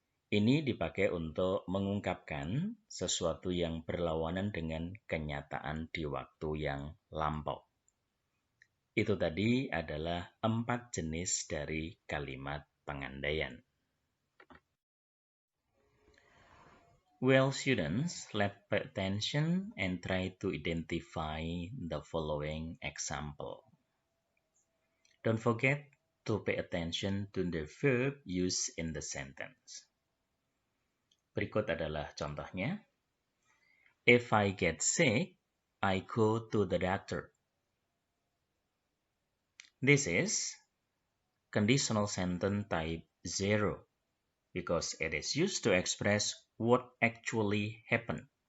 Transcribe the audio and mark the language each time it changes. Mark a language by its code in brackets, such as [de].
[id] Ini dipakai untuk mengungkapkan sesuatu yang berlawanan dengan kenyataan di waktu yang lampau. Itu tadi adalah 4 jenis dari kalimat pengandaian. [en] Well, students, let's pay attention and try to identify the following example. Don't forget to pay attention to the verb used in the sentence. [id] Berikut adalah contohnya. [en] If I get sick, I go to the doctor. This is conditional sentence type 0 because it is used to express what actually happened.